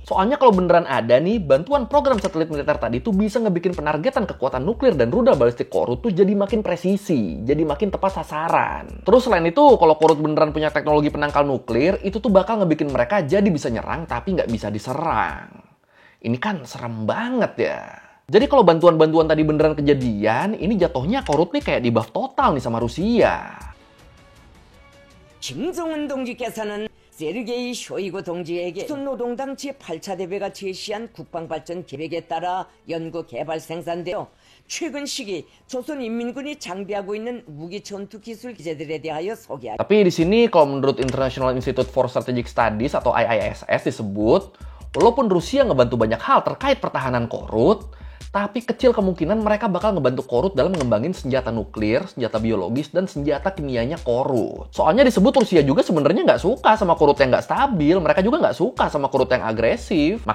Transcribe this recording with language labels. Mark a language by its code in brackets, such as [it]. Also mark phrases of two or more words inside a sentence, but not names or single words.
[id] Soalnya kalau beneran ada nih, bantuan program satelit militer tadi tuh bisa ngebikin penargetan kekuatan nuklir dan rudal balistik Korut tuh jadi makin presisi, jadi makin tepat sasaran. Terus selain itu, kalau Korut beneran punya teknologi penangkal nuklir, itu tuh bakal ngebikin mereka jadi bisa nyerang tapi nggak bisa diserang. Ini kan serem banget ya. Jadi kalau bantuan-bantuan tadi beneran kejadian, ini jatuhnya Korut nih kayak di buff total nih sama Rusia. [ko] 김정은 동지께서는 세르게이 쇼이구 동지에게 노동당 제8차 대회가 제시한 국방발전 계획에 따라 연구 개발 생산되어 최근 시기 조선인민군이 장비하고 있는 무기 전투 기술 기재들에 대하여 소개하기. [id] Tapi di sini kalau menurut [en] International Institute for Strategic Studies [id] atau IISS disebut, walaupun Rusia ngebantu banyak hal terkait pertahanan Korut, tapi kecil kemungkinan mereka bakal ngebantu Korut dalam ngembangin senjata nuklir, senjata biologis, dan senjata kimianya Korut. Soalnya disebut Rusia juga sebenarnya nggak suka sama Korut yang nggak stabil, mereka juga nggak suka sama Korut yang agresif.